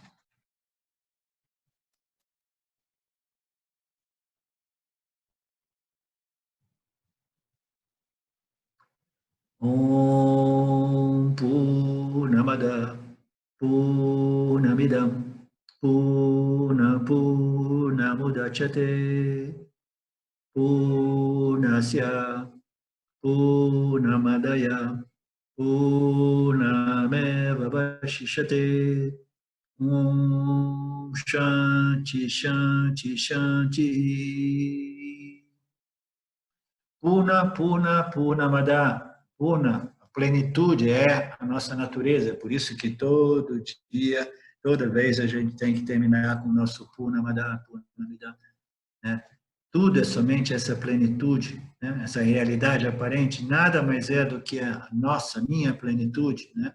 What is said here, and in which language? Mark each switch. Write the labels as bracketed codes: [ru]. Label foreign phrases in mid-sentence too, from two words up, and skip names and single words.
[sa] Om Purnamada Purnamidam Purnamudachyate Purnasya Purnamadaya Purnameva Vashishyate. Shanti, Shanti, Shanti. Purna, Purna, Purnamada. Purna, [pt] a plenitude é a nossa natureza. Por isso que todo dia, toda vez a gente tem que terminar com o nosso [sa] Purnamada, Purnamida. [pt] Né? Tudo é somente essa plenitude, né? Essa realidade aparente. Nada mais é do que a minha plenitude, né?